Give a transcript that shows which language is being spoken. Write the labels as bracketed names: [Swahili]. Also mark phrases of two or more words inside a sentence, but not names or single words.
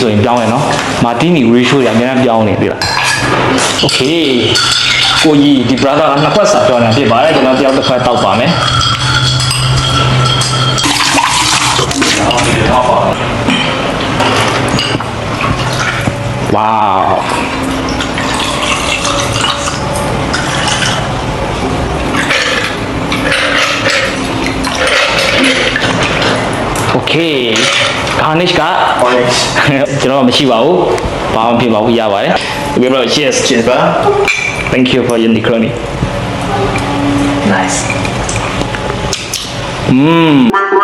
[Burmese] ဆိုရင်ပြောင်းရနော်မာတီနီ ratio တွေအများကြီးပြောင်းနေပြီလား okay ကိုကြီးဒီ brother ကနှစ်ခွက်စာပြောနေတာဖြစ်ပါတယ်ကျွန်တော်တယောက်တစ်ခွက်တောက်ပါမယ် [English] wow okay [Burmese] garnish က orange ကျွန်တော်မရှိပါဘူးဘာမှဖြစ်ပါဘူးရပါတယ် [English] okay bro cheers [Burmese] cheers ပါ [English] thank you for your Negroni nice